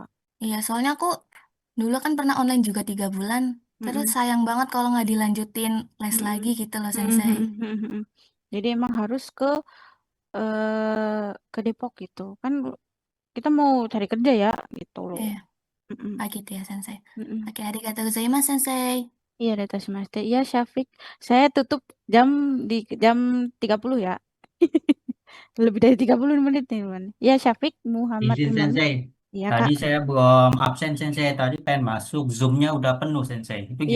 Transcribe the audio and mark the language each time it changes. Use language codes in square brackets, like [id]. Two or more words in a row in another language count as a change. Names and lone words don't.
[id] Iya, soalnya aku dulu kan pernah online juga 3 bulan. Terus Mm-mm. sayang banget kalau nggak dilanjutin les Mm-mm. lagi gitu loh Sensei. Mm-mm. Jadi emang harus ke Depok gitu. Kan kita mau cari kerja ya gitu loh. Iya, Mm-mm. gitu ya Sensei. Mm-mm. Oke, [ja] ありがとうございます Sensei. [id] Iya, data semester. Iya, Syafiq. Saya tutup jam di jam 30 ya. Lebih dari 30 menit nih, teman. Iya, Syafiq Muhammad Izin Imam. Sensei. Iya, Kak. Tadi saya belum absen Sensei. Tadi pengen masuk. Zoom-nya udah penuh Sensei. Itu Iya.